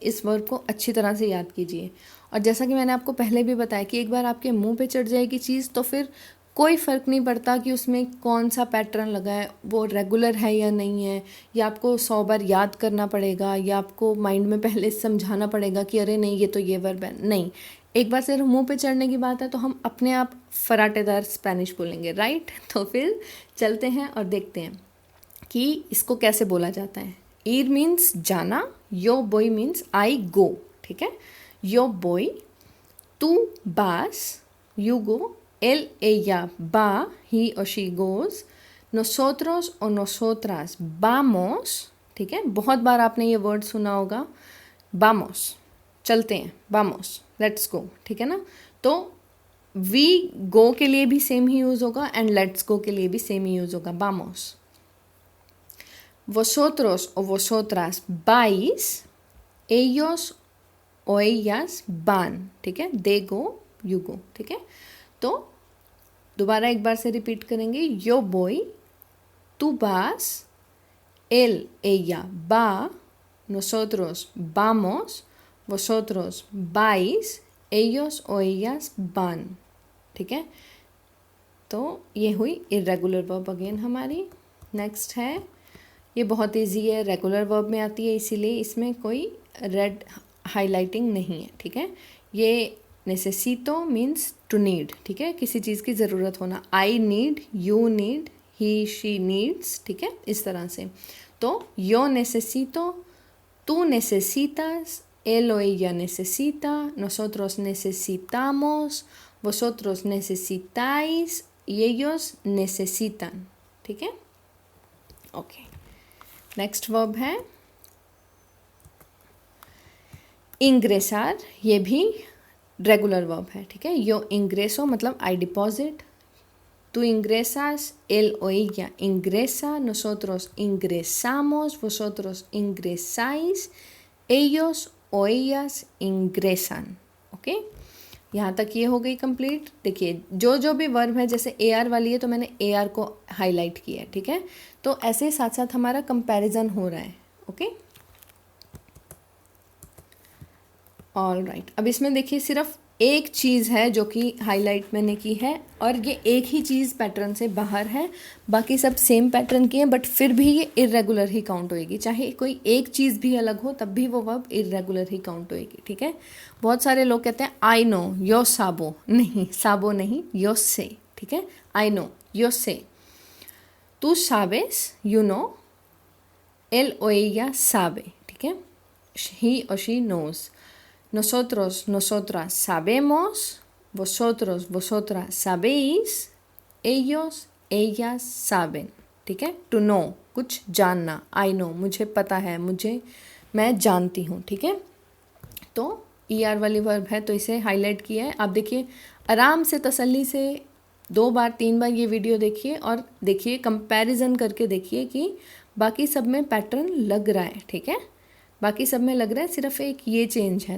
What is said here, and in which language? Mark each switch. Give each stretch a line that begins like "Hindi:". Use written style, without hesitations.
Hindi: इस वर्ब को अच्छी तरह से याद कीजिए। और जैसा कि मैंने आपको पहले भी बताया कि एक बार आपके मुंह पे चढ़ जाएगी चीज़ तो फिर कोई फ़र्क नहीं पड़ता कि उसमें कौन सा पैटर्न लगा है, वो रेगुलर है या नहीं है, या आपको 100 बार याद करना पड़ेगा, या आपको माइंड में पहले समझाना पड़ेगा कि अरे नहीं ये तो ये वर्ब है, नहीं। एक बार सिर्फ मुंह पे चढ़ने की बात है तो हम अपने आप फराटेदार स्पेनिश बोलेंगे, राइट। तो फिर चलते हैं और देखते हैं कि इसको कैसे बोला जाता है। ईर मीन्स जाना, यो बोई मीन्स आई गो, ठीक है।
Spanish: यो बोई, तू बास, यू गो, él, ella va,
English: he or she goes,
Spanish: nosotros o nosotras vamos,
Hindi: ठीक है। बहुत बार आपने ये वर्ड सुना होगा, vamos, चलते हैं, vamos, लेट्स गो, ठीक है ना। तो वी गो के लिए भी सेम ही यूज़ होगा एंड लेट्स गो के लिए भी सेम ही यूज़ होगा, vamos।
Spanish: vosotros o vosotras vais, ellos o ellas van, ठीक है,
English: they go, you go,
Hindi: ठीक है। तो दोबारा एक बार से रिपीट करेंगे,
Spanish: यो बोई, tú vas, él, ella va, nosotros vamos, vosotros vais, ellos o ellas van,
Hindi: ठीक है। तो ये हुई इरेगुलर वर्ब अगेन हमारी। नेक्स्ट है, ये बहुत इजी है, रेगुलर वर्ब में आती है, इसीलिए इसमें कोई रेड हाईलाइटिंग नहीं है, ठीक है। ये नेसेसितो मीन्स टू नीड, ठीक है, किसी चीज़ की ज़रूरत होना, I need, you need, he she needs, ठीक है, इस तरह से। तो
Spanish: yo necesito, tú necesitas, él o ella necesita, nosotros necesitamos, vosotros necesitáis y ellos necesitan,
Hindi: ठीक है। ओके, नेक्स्ट वर्ब है इंग्रेसार, ये भी रेगुलर वर्ब है, ठीक है।
Spanish: यो इंग्रेसो
Hindi: मतलब
English: I deposit,
Spanish: tú ingresas, él o ella ingresa, nosotros ingresamos, vosotros ingresáis, ellos o ellas ingresan,
English: Okay.
Hindi: यहाँ तक ये हो गई कंप्लीट। देखिए जो जो भी वर्ब है, जैसे ए आर वाली है तो मैंने ए आर को हाईलाइट किया है, ठीक है। तो ऐसे साथ साथ हमारा कंपैरिजन हो रहा है, ओके। ऑल राइट, अब इसमें देखिए सिर्फ एक चीज़ है जो कि हाईलाइट मैंने की है, और ये एक ही चीज़ पैटर्न से बाहर है, बाकी सब सेम पैटर्न की है, बट फिर भी ये इरेगुलर ही काउंट होएगी, चाहे कोई एक चीज़ भी अलग हो तब भी वो वर्ब इरेगुलर ही काउंट होएगी, ठीक है। बहुत सारे लोग कहते हैं आई नो यो साबो, नहीं साबो नहीं, यो से, ठीक है।
English: I know
Spanish: यो से, tú sabes,
English: you know,
Spanish: él o ella sabe, ठीक है,
English: he or she knows,
Spanish: nosotros, nosotras sabemos, vosotros, vosotras sabéis, ellos, ellas saben,
Hindi: ठीक है। टू नो कुछ जानना, आई नो मुझे पता है, मुझे मैं जानती हूँ, ठीक है। तो ई आर वाली वर्ब है तो इसे हाईलाइट किया है। आप देखिए आराम से तसल्ली से 2 बार 3 बार ये वीडियो देखिए और देखिए कंपैरिजन करके देखिए कि बाकी सब में पैटर्न लग रहा है, ठीक है, बाकी सब में लग रहा है, सिर्फ एक ये चेंज है।